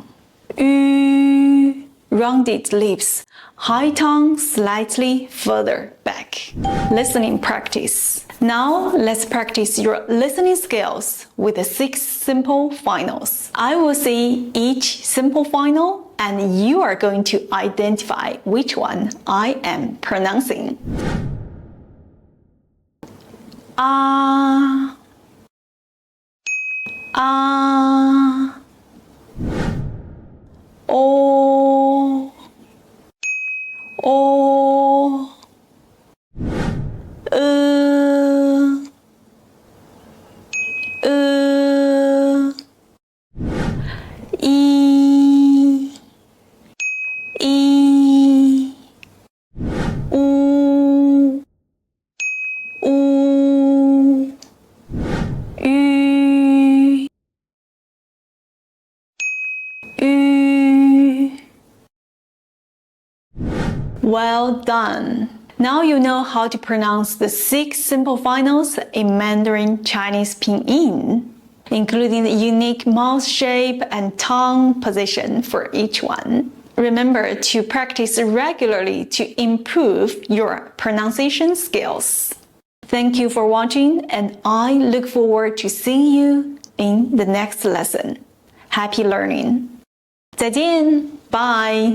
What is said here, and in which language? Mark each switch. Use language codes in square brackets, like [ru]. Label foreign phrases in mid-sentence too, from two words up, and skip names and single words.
[en] Ü, rounded lips, high tongue slightly further back. Listening practice. Now let's practice your listening skills with the 6 simple finals. I will say each simple final and you are going to identify which one I am pronouncing. [zh] Ah. Ah. O. O. E. E. U. U. Ü. Ü. [en] Well done! Now you know how to pronounce the 6 simple finals in Mandarin Chinese Pinyin, including the unique mouth shape and tongue position for each one. Remember to practice regularly to improve your pronunciation skills. Thank you for watching, and I look forward to seeing you in the next lesson. Happy learning! [zh] 再见 Bye!